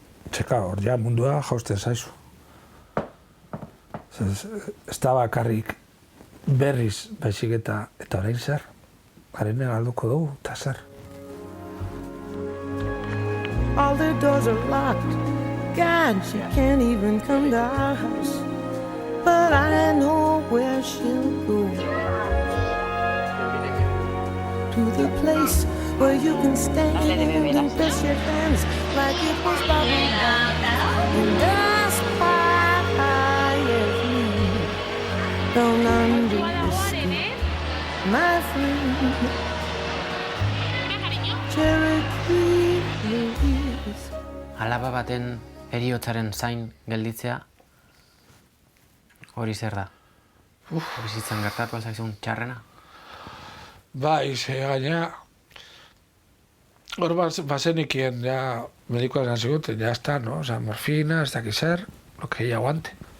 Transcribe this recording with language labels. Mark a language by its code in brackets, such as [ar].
[eu] Txeka, hor ja mundua jausten zaizu. Ez da bakarrik berriz baizik eta orain zer. Garene galduko dugu, eta zer. [en] All the doors are locked. God, she can't even come to our house. But I know where she'll go. To the place where you can stand and press your hands like it was bubble gum. And that's why you don't understand, my friend. Cherokee Louise. [eu] Alaba baten heriotzaren zain gelditzea, hori zer da? Bizitzan gertatu alzaizun txarrena? Bai, gaina, hor bazenikien, ja, medikoa esan ziguten, [es] ya está, no? O sea, morfina, [eu] ez dakiz zer, [es] lo que ella aguante.